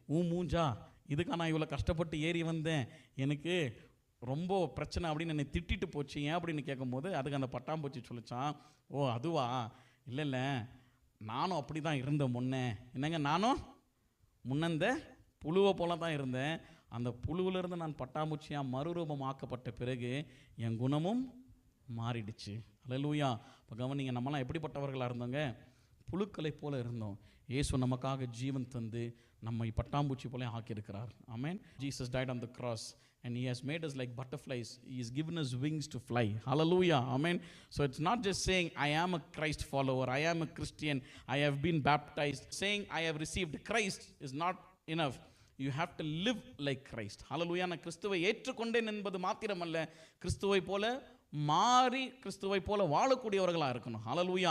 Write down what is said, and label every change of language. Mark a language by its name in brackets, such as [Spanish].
[Tamil] மூஞ்சா இதுக்காக நான் இவ்வளோ கஷ்டப்பட்டு ஏறி வந்தேன், எனக்கு ரொம்ப பிரச்சனை அப்படின்னு என்னை திட்டிட்டு போச்சு ஏன் அப்படின்னு கேட்கும்போது அதுக்கு அந்த பட்டாம்பூச்சி சொல்லிச்சான், ஓ அதுவா, இல்லை நானும் அப்படி தான் இருந்தேன் முன்னே, என்னங்க நானும் முன்னந்த புழுவை போல தான் இருந்தேன், அந்த புழுவிலிருந்து நான் பட்டாம்பூச்சியாக மறுரூபம் ஆக்கப்பட்ட பிறகு என் குணமும் மாறிடுச்சு. அல்லேலூயா. இப்போ கவனிங்க, நம்மலாம் எப்படிப்பட்டவர்களாக இருந்தோங்க, புழுக்களை போல இருந்தோம். இயேசு நமக்காக ஜீவன் தந்து நம்மை பட்டாம்பூச்சி போல ஆக்கியிருக்கிறார். ஆமென். [English] Jesus died on the cross and he has made us like butterflies. He has given us wings to fly. Hallelujah. Amen. So it's not just saying I am a Christ follower, I am a Christian, I have been baptized. Saying I have received Christ is not enough. You have to live like Christ. Hallelujah. [Tamil] நான் கிறிஸ்துவை ஏற்றுக்கொண்டேன் என்பது மாத்திரமல்ல, கிறிஸ்துவை போல மாறி கிறிஸ்துவை போல வாழக்கூடியவர்களாக இருக்கணும். ஹல்லேலூயா.